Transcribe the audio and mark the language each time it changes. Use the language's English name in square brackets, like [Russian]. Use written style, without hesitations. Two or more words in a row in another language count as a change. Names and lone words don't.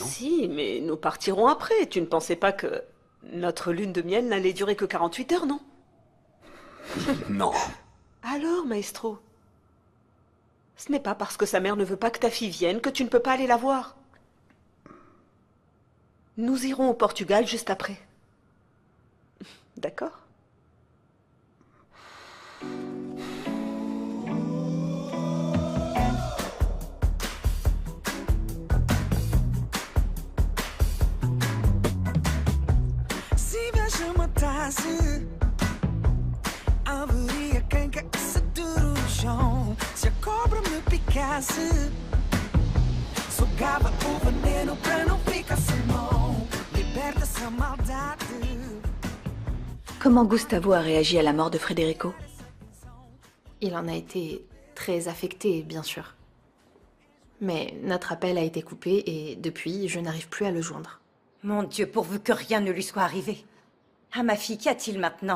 [French] Si, mais nous partirons après. Tu ne pensais pas que notre lune de miel n'allait durer que 48 heures, non? Non. Alors, maestro? Ce n'est pas parce que sa mère ne veut pas que ta fille vienne que tu ne peux pas aller la voir. Nous irons au Portugal juste après. D'accord? [Portuguese] Se inveja matasse, haveria quem caísse tudo no chão. Se a cobra me picasse, sugava o veneno pra não ficar sem mão. [French] Comment Gustavo a réagi à la mort de Federico? Il en a été très affecté, bien sûr. Mais notre appel a été coupé et depuis, je n'arrive plus à le joindre. Mon Dieu, pourvu que rien ne lui soit arrivé. Ah, ma fille, qu'y a-t-il maintenant?